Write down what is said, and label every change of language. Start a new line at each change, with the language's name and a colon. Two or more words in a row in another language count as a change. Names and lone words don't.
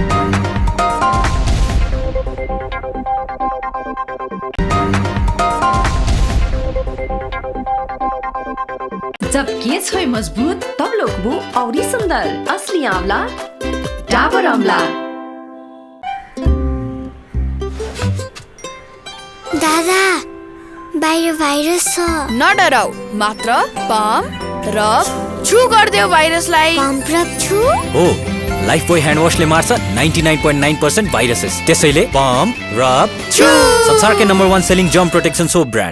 Hindi: जब केस होए मजबूत तब लोग औरी सुंदर, असली आंवला डाबर आंवला।
Nepali: दादा बाहिर भाइरस छ, नडराऊ, मात्र पम्प रब छु गर्देऊ भाइरसलाई। पम्प रब छु हो, लाइफ बोय ह्यान्ड वाशले मार्छ 99.9% भाइरसेस, त्यसैले पम्प रब छु संसारकै
English: number 1 selling germ protection soap brand.